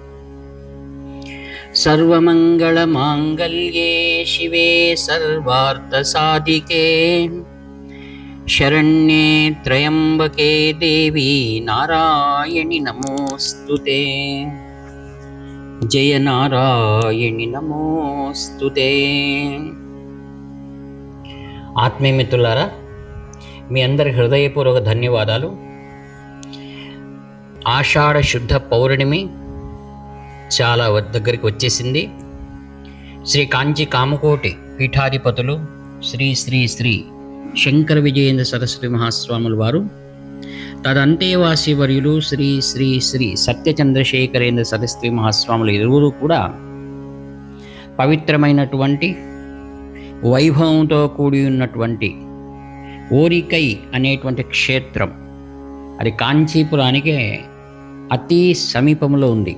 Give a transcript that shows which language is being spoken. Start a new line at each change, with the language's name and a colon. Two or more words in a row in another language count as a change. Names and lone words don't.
Sanskrit: सर्वमङ्गलमाङ्गल्ये शिवे सर्वार्थसाधिके शरण्ये त्र्यम्बके देवी नारायणि नमोऽस्तुते। जय नारायणि नमोऽस्तुते।
Telugu: ఆత్మీయ మిత్రులారా, మీ అందరి హృదయపూర్వక ధన్యవాదాలు. ఆషాఢ శుద్ధ పౌర్ణమి చాలా దగ్గరికి వచ్చేసింది. శ్రీ కాంచి కామకోటి పీఠాధిపతులు శ్రీ శ్రీ శ్రీ శంకర విజయేంద్ర సరస్వతి మహాస్వాముల వారు, తదంతేవాసి వర్యులు శ్రీ శ్రీ శ్రీ సత్యచంద్రశేఖరేంద్ర సరస్వతి మహాస్వాములు ఇరువురు కూడా పవిత్రమైనటువంటి వైభవంతో కూడి ఉన్నటువంటి ఓరికై అనేటువంటి క్షేత్రం, అది కాంచీపురానికి అతి సమీపంలో ఉంది.